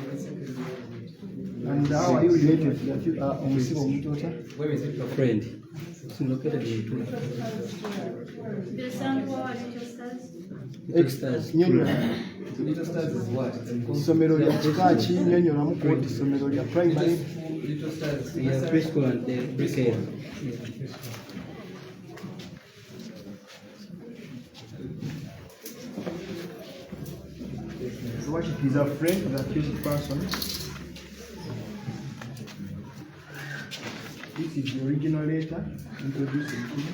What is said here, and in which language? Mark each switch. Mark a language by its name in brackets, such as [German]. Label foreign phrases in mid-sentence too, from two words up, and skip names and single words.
[English] And how are you related to the Mutwe? Friend. It's located in Mutwe. The sound power Little Stars. Little Stars. Little Stars is what? [Ganda] Isomero lya kika ki nnyonnyola koti isomero lya primary. [English] Little Stars. Yeah, preschool and pre-K. So what it is a friend of the accused person. This is the original letter introducing him.